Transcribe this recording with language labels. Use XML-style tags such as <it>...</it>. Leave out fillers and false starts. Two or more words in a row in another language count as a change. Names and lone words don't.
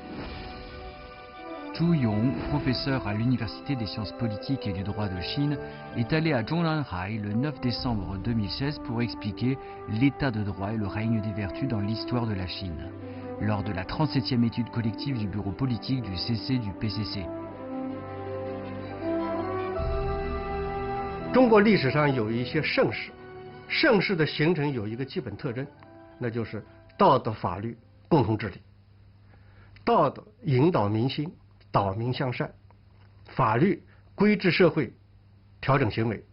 <fr>Zhu Yong, professeur à l'Université des sciences politiques et du droit de Chine, est allé à Zhongnanhai le 9 décembre 2016 pour expliquer l'état de droit et le règne des vertus dans l'histoire de la Chine, lors de la 37e étude collective du bureau politique du CC du PCC.</fr> <zh>中国历史上有一些盛世，盛世的形成有一个基本特征，那就是道德法律共同治理。道德引导民心，导民向善；法律规制社会，调整行为。</zh>